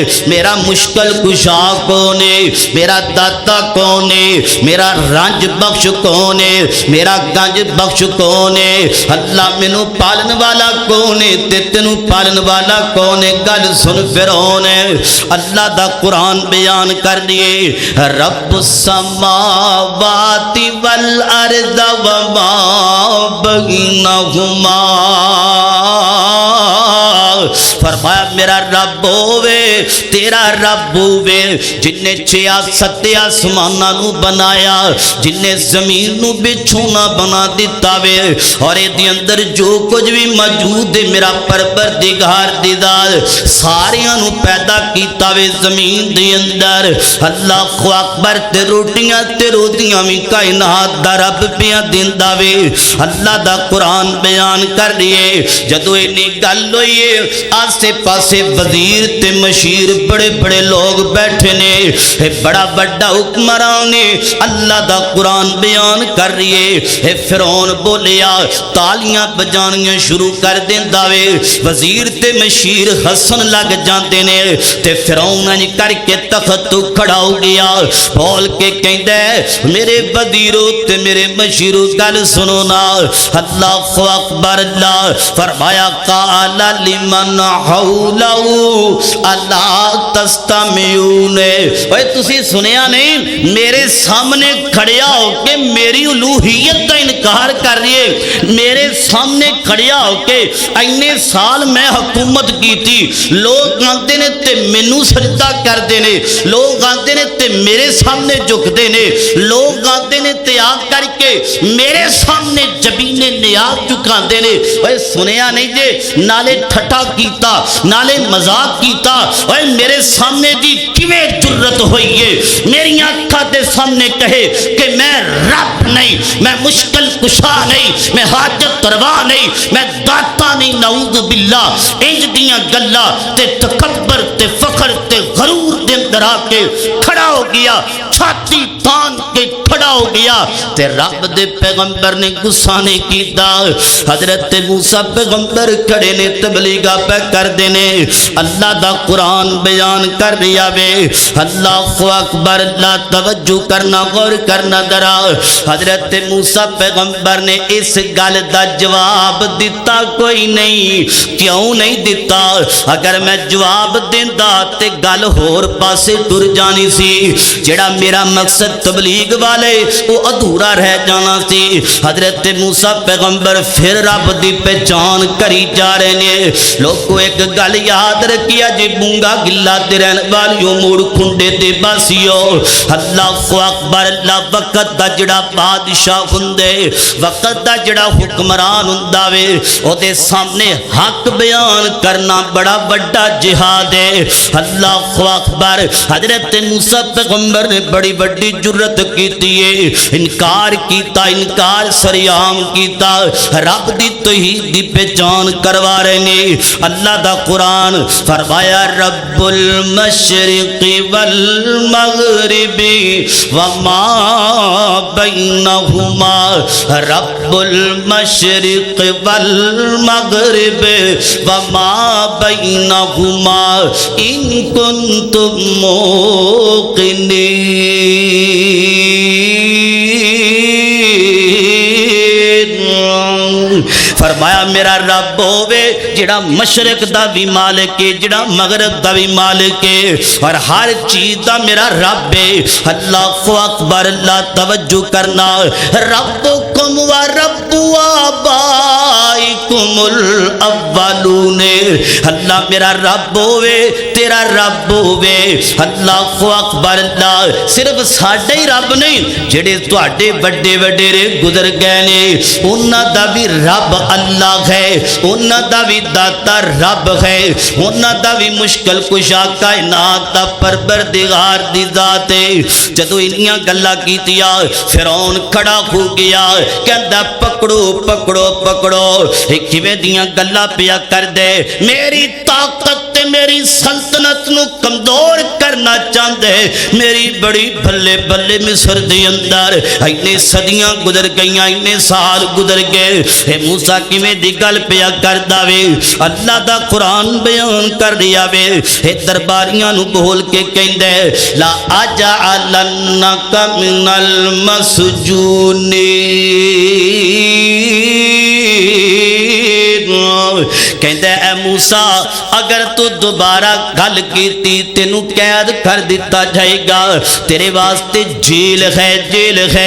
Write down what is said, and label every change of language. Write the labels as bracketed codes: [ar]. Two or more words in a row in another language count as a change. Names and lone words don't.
[pa] میرا مشکل کشا کون ہے میرا داتا کون ہے میرا رنج بخش کون ہے میرا گنج بخش کون ہے اللہ مینوں پالن والا کون ہے تے تینوں پالن والا کون ہے گل سن فرعون اللہ دا قرآن بیان کر دیے [ar] رب السماوات والارض وما بینہما [pa] فرمایا میرا رب ہووے تیرا رب ہووے جن نے 6-7 آسماناں نو بنایا جن نے زمین نو بچھونا بنا دیتا وے اور ایدی اندر جو کچھ بھی موجود ہے میرا پروردگار دی ذات ساریاں نو پیدا کیتا وے زمین دی اندر [ar] اللہ اکبر [pa] تے روٹیاں تے روٹیاں بھی کائنات دا رب پیا دیندا وے اللہ دا قرآن بیان کر رہے جدو اینی گل ہوئی آسے پاسے وزیر تے مشیر بڑے بڑے لوگ بیٹھے نے بڑا بڑا حکمران نے اللہ دا قرآن بیان کر رہے فرعون بولیا تالیاں بجانیاں شروع کر دیندا وے وزیر تے مشیر ہسن لگ جاندے نے تے فرعون انج کر کے تخت تو کھڑا ہو گیا بول کے کہندا ہے میرے وزیرو تے میرے مشیرو گل سنو نا [ar] اللہ اکبر [pa] اللہ فرمایا [ar] قال لمن من حولہ الا تستمعون۔ [pa] اوے تسی سنیا نہیں، میرے سامنے کھڑیا ہو کے میری الوہیت کا انکار کر رہی ہے، میرے سامنے کھڑیا ہو کے اینے سال میں حکومت کی تھی، لوگ آتے نے تے مینوں سجدہ کر دینے، لوگ آتے نے تے میرے سامنے جھک دینے، لوگ آتے نے تے آ کر کے میرے سامنے جبین نیاز جھکا دینے۔ اوے سنیا نہیں جے، نالے ٹھٹا کیتا، نالے مذاق کیتا، اوے میرے سامنے دی کیویں جرت ہوئی ہے میری آنکھاں دے سامنے کہے کہ میں رب نہیں، میں مشکل کشا نہیں، میں حاجت روا نہیں، میں داتا نہیں، [ar] نعوذ باللہ۔ [pa] انج دیاں گلاں تے تکبر تے فخر تے غرور دے اندر آ کے کھڑا ہو گیا، چھاتی تان کے کھڑا ہو گیا تے رب دے پیغمبر نے غصہ نہیں کیتا۔ حضرت موسیٰ پیغمبر کھڑے نے تبلیغ پہ کر دینے، اللہ دا قرآن بیان کر رہا وے، [ar] اللہ اکبر، [pa] اللہ توجہ کرنا، غور کرنا ذرا۔ حضرت موسیٰ پیغمبر نے اس گل دا جواب دیتا کوئی نہیں۔ کیوں نہیں دیتا؟ اگر میں جواب دیندا تے گل ہور پاسے ٹر جانی سی، جڑا میرا مقصد تبلیغ والے وہ ادھورا رہ جانا سی۔ حضرت موسیٰ پیغمبر پھر رب دی پہچان کری جا رہے نے۔ لوگو ایک گل یاد رکھیا جی، بونگا گلا تے رہن والیوں، موڑ کھنڈے تے باسیو، [ar] اللہ اکبر، [pa] اللہ وقت دا جڑا بادشاہ ہوندے، وقت دا جڑا حکمران ہوندا وے، او دے سامنے حق بیان کرنا بڑا بڑا جہاد ہے۔ [ar] اللہ اکبر، [pa] حضرت موسیٰ پیغمبر نے بڑی بڑی جرت کیتی ہے، انکار کیتا، انکار سریام کیتا، رب دی توحید دی پہچان کروا رہے نے۔ اللہ دا قرآن فرمایا [ar] رب المشرق والمغرب وما بینہما، رب المشرق والمغرب وما بینہما ان کنتم موقنین۔ [pa] فرمایا میرا رب ہووے جڑا مشرق دا بھی مالک ہے، جڑا مغرب دا بھی مالک ہے، اور ہر چیز دا میرا رب ہے۔ [ar] اللہ اکبر، [pa] اللہ توجہ کرنا، [ar] ربکم و رب آبائکم الاولون، [pa] اللہ میرا رب ہووے، تیرا رب ہووے۔ [ar] اللہ اکبر، [pa] اللہ صرف ساڈے ہی رب نہیں، جڑے تواڈے بڑے وڈیرے گزر گئے نے، انہاں دا بھی رب اللہ ہے، انہاں دا بھی داتا رب ہے، انہاں دا بھی مشکل کشا کائنات دا پروردگار دی ذات ہے۔ جدوں انہیاں گلاں کیتیاں فرعون کھڑا ہو گیا، کہندا پکڑو پکڑو پکڑو، کیویں دیاں گلاں پیا کر دے، میری طاقت تے میری سلطنت نو کمزور کرنا چاہندے، میری بڑی بھلے بھلے مصر دے اندر اینے صدیاں گزر گئیاں، اینے سال گزر گئے، اے موسیٰ کیویں دی گل پیا کردا وے، اللہ دا قرآن بیان کر رہا وے، اے درباریاں نو بول کے کہندے [ar] لا اجعلنک من المسجونین، [pa] کہندے اے موسیٰ اگر تو دوبارہ گل کیتی تینوں قید کر دیتا جائے گا، تیرے واسطے جیل ہے، جیل ہے۔